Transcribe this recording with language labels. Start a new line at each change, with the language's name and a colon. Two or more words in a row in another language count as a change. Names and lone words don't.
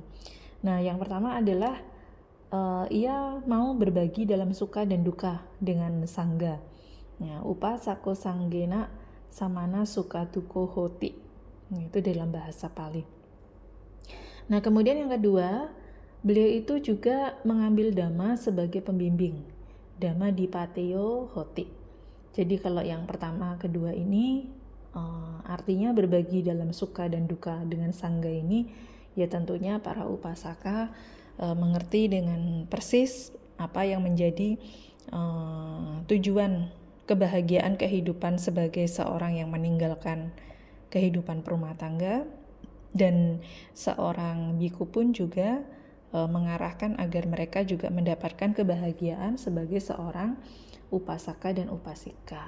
Indonesian: Nah, yang pertama adalah ia mau berbagi dalam suka dan duka dengan sangga.
Pali: Ya, upasako sanggena samana suka duko hoti.
Indonesian: Itu dalam bahasa Pali. Nah, kemudian yang kedua, beliau itu juga mengambil Dhamma sebagai pembimbing.
Pali: Dhamma dipateo hoti.
Indonesian: Jadi kalau yang pertama, kedua ini artinya berbagi dalam suka dan duka dengan sangga ini, ya tentunya para upasaka mengerti dengan persis apa yang menjadi tujuan kebahagiaan kehidupan sebagai seorang yang meninggalkan kehidupan perumah tangga, dan seorang biku pun juga mengarahkan agar mereka juga mendapatkan kebahagiaan sebagai seorang upasaka dan upasika.